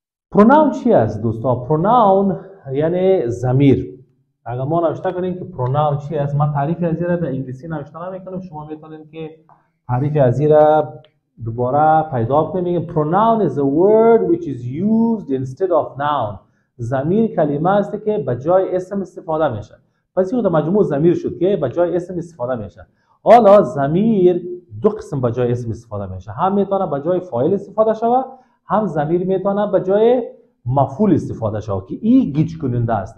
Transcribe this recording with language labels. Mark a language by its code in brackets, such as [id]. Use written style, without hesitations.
[fa] پروناون چی است دوستا؟ پروناون یعنی ضمیر. اگر ما نوشته کنیم که پروناون چی است، من تعریف از این را در انگلیسی نوشته نمیکنم، شما میتونین که تعریف از این را دوباره پیدا کنیم. [en] pronoun is a word which is used instead of noun. [fa] ضمیر کلمه است که به جای اسم استفاده میشه. پس این مجموع ضمیر شد که به جای اسم استفاده میشه. حالا ضمیر دو قسم به جای اسم استفاده میشه، هم میتونه به جای فاعل استفاده شود، هم ضمیر میتونه به جای مفعول استفاده شود که این گیج کننده است.